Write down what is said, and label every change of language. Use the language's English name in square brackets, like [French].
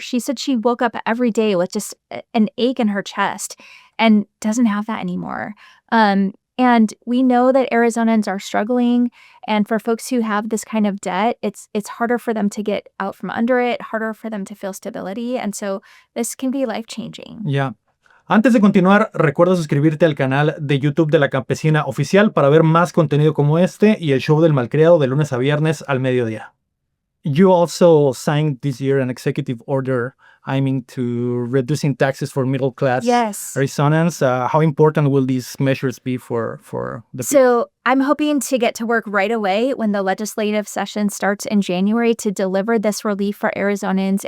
[English] She said she woke up every day with just an ache in her chest and doesn't have that anymore. And we know that Arizonans are struggling, and for folks who have this kind of debt, it's harder for them to get out from under it, harder for them to feel stability, and so this can be life-changing. Yeah. [Spanish] Antes de continuar, recuerda suscribirte al canal de YouTube de La Campesina Oficial para ver más contenido como este y el show del Malcriado de lunes a viernes al mediodía. [English] You also signed this year an executive order aiming to reducing taxes for middle-class Arizonans. How important will these measures be for the people? So I'm hoping to get to work right away when the legislative session starts in January to deliver this relief for Arizonans.